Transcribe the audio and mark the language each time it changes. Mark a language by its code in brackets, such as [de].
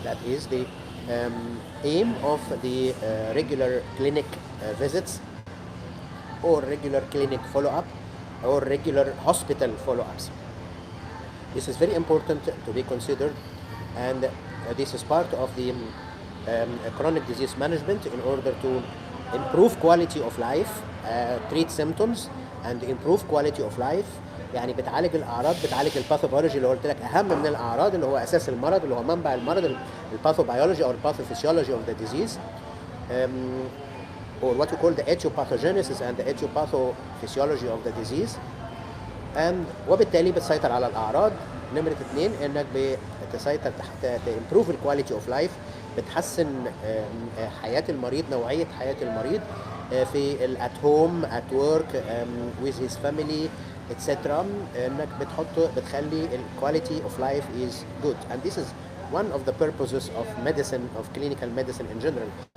[en] That is the aim of the regular clinic visits, or regular clinic follow-up, or regular hospital follow-ups. This is very important to be considered, and this is part of the chronic disease management in order to improve quality of life, treat symptoms and improve quality of life. [ar] يعني بتعالج الاعراض، بتعالج الباثوبيولوجي اللي قلت لك اهم من الاعراض اللي هو اساس المرض اللي هو منبع المرض، الباثوبيولوجي او الباثوفيسيولوجي [en] of the disease, or what we call the etiopathogenesis and the etiopathophysiciology of the disease. [ar] وبالتالي بتسيطر على الاعراض. نمره 2 انك بتسيطر تحت improve الكواليتي اوف لايف، بتحسن حياه المريض، نوعيه حياه المريض في [en] at home at work with his family etc. [ar] انك بتخلي [en] الكواليتي of life is good, and this is one of the purposes of medicine, of clinical medicine in general.